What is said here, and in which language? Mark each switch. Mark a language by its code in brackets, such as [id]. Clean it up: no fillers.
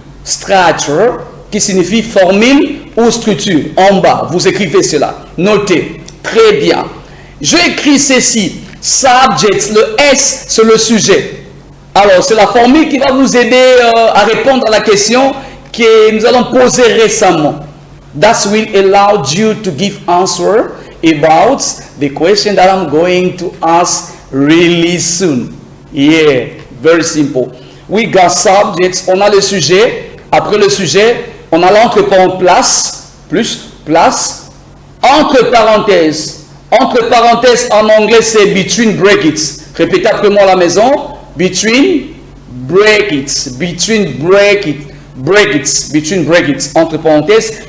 [fr] Structure, qui signifie formule ou structure. En bas, vous écrivez cela. Notez. Très bien. J'ai écrit ceci. Subject, le S, c'est le sujet. Alors, c'est la formule qui va vous aider à répondre à la question que nous allons poser récemment. [en] That will allow you to give answer about the question that I'm going to ask really soon. Yeah, very simple. We got subjects, [fr] on a le sujet. Après le sujet, on a l'entre-parenthèse, plus, place, entre parenthèses. Entre parenthèses en anglais, c'est [en] between brackets. [fr] Répétez après moi à la maison. [en] Between brackets. Between brackets. Brackets. Between brackets. [fr] Entre parenthèses.